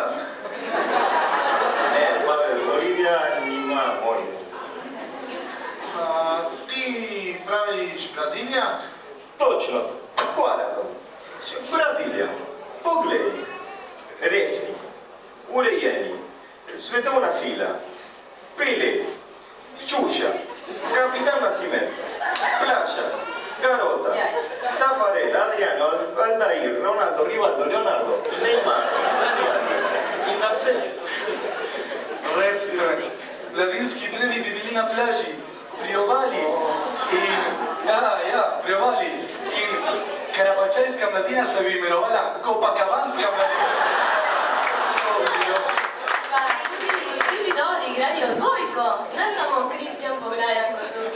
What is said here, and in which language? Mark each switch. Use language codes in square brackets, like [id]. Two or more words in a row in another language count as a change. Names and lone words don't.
[sl] Ne, Pavel, Bolivija nima morja. Ti praviš Brazilija? Točno, hvala to. Brazilija, poglej, resni, urejeni, svetovna sila, Pele, Xuxa, Capitán Nascimento, Plaša, Garota, Tafarel, Adriano, Aldair, Ronaldo, Rivaldo, Leonardo, Neymar, Dani Alves in Marcelo. Res, mladinski dnevi bi bili na plaži, pri obali. Pri obali. In karabačajska mladina se bi imenovala Copacabana mladina. Pa tudi vsi bi dobro igrali odbojko, ne samo Kristjan Poglajan kot drugi.